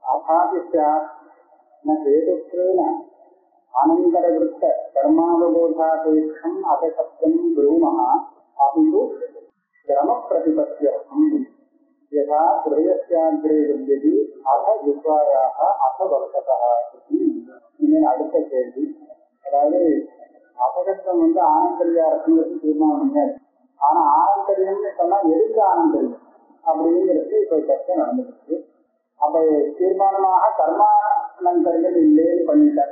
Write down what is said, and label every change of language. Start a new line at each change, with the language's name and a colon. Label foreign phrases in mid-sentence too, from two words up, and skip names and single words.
Sanskrit: न हेतुत्वेन अनन्तरवृत्त कर्मावबोधापेक्षम् अपशब्दं ब्रूमः अपितु क्रमप्रतिपत्त्यर्थम् यथा हृदयस्याग्रे विद्यते अथ विश्वायाः अथ वर्षतः इति
Tamil: அடுத்த கேள்வி. அதாவது அபகத்தம் ஆனந்தரியா இருக்குங்கிறது தீர்மானம் பண்ணாது. ஆனா ஆனந்தரியம்னு சொன்னா எதுக்கு ஆனந்தரியம் அப்படிங்கிறது இப்ப சர்ச்சை நடந்துருக்கு. அப்ப தீர்மானமாக கர்மானந்தரியம் இல்லைன்னு பண்ணிட்டார்.